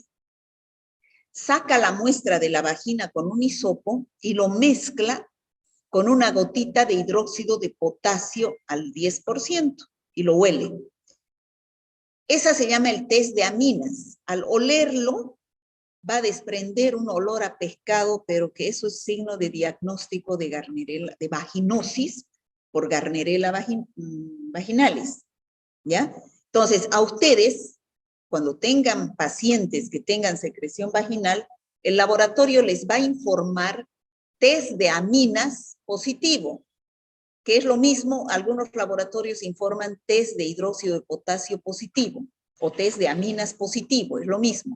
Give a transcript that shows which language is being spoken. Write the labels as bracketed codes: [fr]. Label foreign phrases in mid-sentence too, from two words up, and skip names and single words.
[es] Saca la muestra de la vagina con un hisopo y lo mezcla con una gotita de hidróxido de potasio al 10% y lo huele. Esa se llama el test de aminas. Al olerlo, va a desprender un olor a pescado, pero que eso es signo de diagnóstico de Gardnerella, de vaginosis por Gardnerella vaginalis, ¿ya? Entonces, a ustedes, cuando tengan pacientes que tengan secreción vaginal, el laboratorio les va a informar test de aminas positivo, que es lo mismo, algunos laboratorios informan test de hidróxido de potasio positivo o test de aminas positivo, es lo mismo.